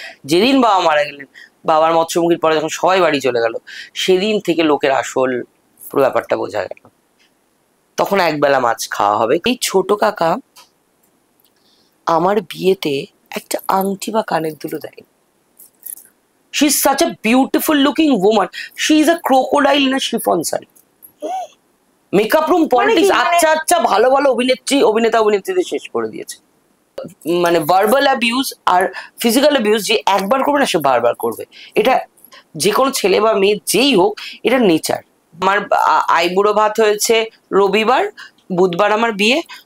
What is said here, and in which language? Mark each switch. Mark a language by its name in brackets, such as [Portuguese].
[Bangla] যেদিন বাবা মারা গেলেন, বাবার মৎস্যমুখীর পরে যখন সবাই বাড়ি চলে গেল, সেদিন থেকে লোকের আসল পুরো ব্যাপারটা বোঝা গেল। তখন একবেলা মাছ খাওয়া হবে। এই ছোট কাকা আমার বিয়েতে একটা আংটি বা কানের দুলো দেয়। [English] She is such a beautiful looking woman. She is a crocodile in a chiffon saree. [Bangla] Makeup room politics আচ্ছা আচ্ছা ভালো ভালো অভিনেত্রীদের শেষ করে দিয়েছে। মানে ভার্বাল অ্যাবিউজ আর ফিজিক্যাল অ্যাবিউজ যে একবার করবে না সে বারবার করবে, এটা যে কোনো ছেলে বা মেয়ে যেই হোক, এটা নেচার। আমার আইবুড়ো ভাত হয়েছে রবিবার, বুধবার আমার বিয়ে।